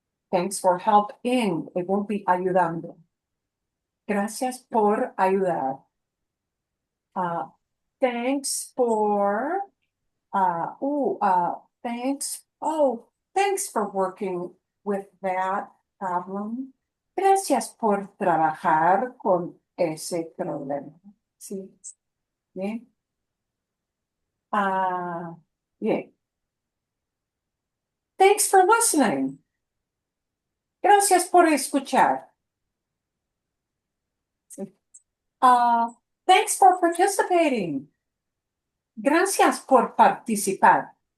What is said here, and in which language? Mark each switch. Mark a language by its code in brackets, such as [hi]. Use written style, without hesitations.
[en] Thanks for helping. It won't be ayudando. [es] Gracias por ayudar. [en] Thanks for, thanks for working with that problem. [es] Gracias por trabajar con ese problema. Sí. Bien. Bien. [en] Thanks for listening. [es] Gracias por escuchar. [en] Thanks for participating. [es] Gracias por participar.